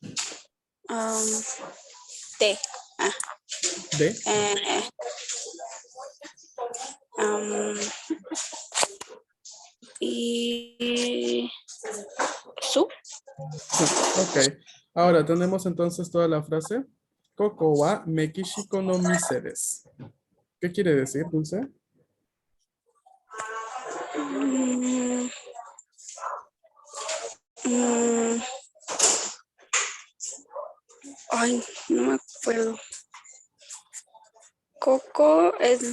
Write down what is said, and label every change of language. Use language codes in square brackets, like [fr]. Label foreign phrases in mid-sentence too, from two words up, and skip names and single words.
[es] Te. D. Y su. Ok. Ahora tenemos entonces toda la frase. [ja] ここはメキシコの店です. [es] ¿Qué quiere decir, Dulce? Mm, mm, ay, no me acuerdo. Coco es